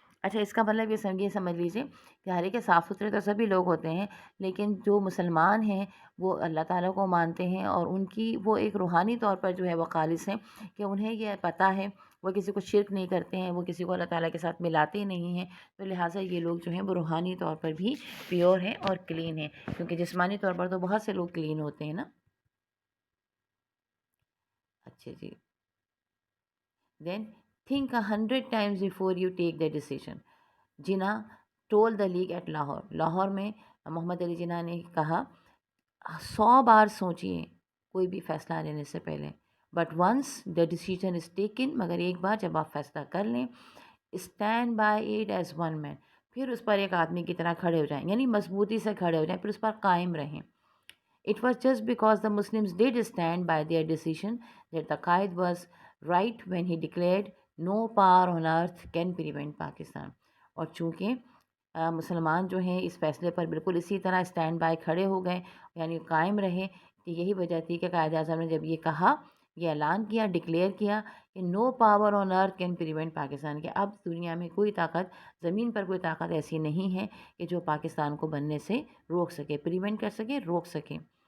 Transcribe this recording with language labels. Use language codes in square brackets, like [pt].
[ur] اچھا، اس کا مطلب یہ سمجھ لیجیے کہ ہر ایک صاف ستھرے تو سبھی لوگ ہوتے ہیں، لیکن جو مسلمان ہیں وہ اللہ تعالیٰ کو مانتے ہیں، اور ان کی وہ ایک روحانی طور پر جو ہے وہ خالص ہیں، کہ انہیں یہ پتہ ہے، وہ کسی کو شرک نہیں کرتے ہیں، وہ کسی کو اللہ تعالیٰ کے ساتھ ملاتے نہیں ہیں. تو لہٰذا یہ لوگ جو ہیں وہ روحانی طور پر بھی پیور ہیں اور کلین ہیں، کیونکہ جسمانی طور پر تو بہت سے لوگ کلین ہوتے ہیں نا. اچھا جی. [en] Then think 100 times before you take the decision. Jinnah told the League at Lahore. [ur] Lahore میں محمد علی جناح نے کہا، 100 بار سوچیے کوئی بھی فیصلہ لینے سے پہلے، [en] but once the decision is taken, [ur] مگر ایک بار جب آپ فیصلہ کر لیں، [en] stand by it as one man, [ur] پھر اس پر ایک آدمی کی طرح کھڑے ہو جائیں، یعنی مضبوطی سے کھڑے ہو جائیں، پھر اس پر قائم رہیں. [en] It was just because the Muslims did stand by their decision that the Qaid was right when he declared no power on earth can prevent Pakistan. [ur] اور چونکہ مسلمان جو ہیں اس فیصلے پر بالکل اسی طرح اسٹینڈ بائی کھڑے ہو گئے، یعنی قائم رہے، کہ یہی وجہ تھی کہ قائد اعظم نے جب یہ کہا، یہ اعلان کیا، ڈکلیئر کیا کہ [en] no power on earth can prevent Pakistan, [ur] کہ اب دنیا میں کوئی طاقت، زمین پر کوئی طاقت ایسی نہیں ہے کہ جو پاکستان کو بننے سے روک سکے، پریونٹ کر سکے، روک سکے.